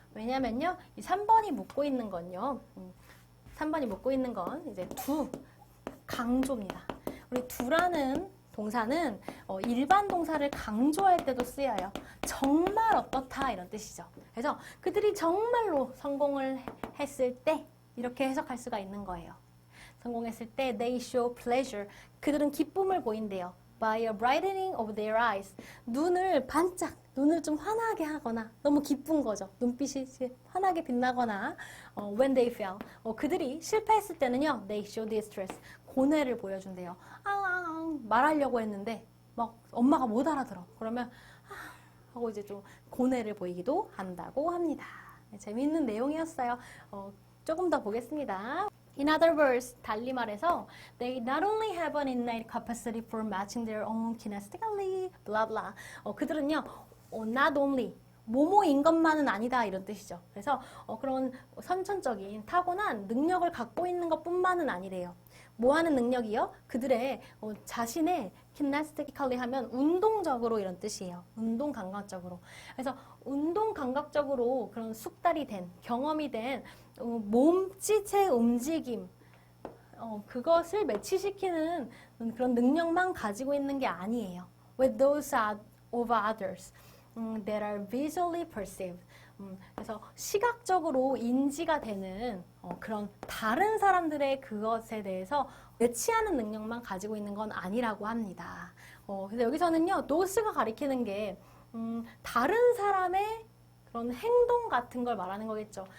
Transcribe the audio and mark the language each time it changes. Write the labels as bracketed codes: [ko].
[ko] 왜냐면요, 이 3번이 묻고 있는 건요, 3번이 묻고 있는 건 이제 두 강조입니다. 우리 두라는 동사는 일반 동사를 강조할 때도 쓰여요. 정말 어떻다 이런 뜻이죠. 그래서 그들이 정말로 성공을 했을 때 이렇게 해석할 수가 있는 거예요. 성공했을 때 [en] they show pleasure. [ko] 그들은 기쁨을 보인대요. [en] By a brightening of their eyes. [ko] 눈을 반짝, 눈을 좀 환하게 하거나 너무 기쁜 거죠. 눈빛이 환하게 빛나거나 [en] when they fail. [ko] 그들이 실패했을 때는요. [en] They show distress. [ko] 고뇌를 보여준대요. 말하려고 했는데 막 엄마가 못 알아들어. 그러면 하고 이제 좀 고뇌를 보이기도 한다고 합니다. 재미있는 내용이었어요. 조금 더 보겠습니다. [en] In other words, [ko] 달리 말해서 [en] they not only have an innate capacity for matching their own kinesthetically, blah blah. [ko] 그들은요, not only 뭐뭐인 것만은 아니다 이런 뜻이죠. 그래서 그런 선천적인 타고난 능력을 갖고 있는 것뿐만은 아니래요. 뭐 하는 능력이요? 그들의 자신의 kinesthetically 하면 운동적으로 이런 뜻이에요. 운동 감각적으로. 그래서 운동 감각적으로 그런 숙달이 된, 경험이 된 몸짓의 움직임, 그것을 매치시키는 그런 능력만 가지고 있는 게 아니에요. [en] With those of others that are visually perceived. [ko] 그래서 시각적으로 인지가 되는 그런 다른 사람들의 그것에 대해서 매치하는 능력만 가지고 있는 건 아니라고 합니다. 그래서 여기서는요, 노스가 가리키는 게 다른 사람의 그런 행동 같은 걸 말하는 거겠죠.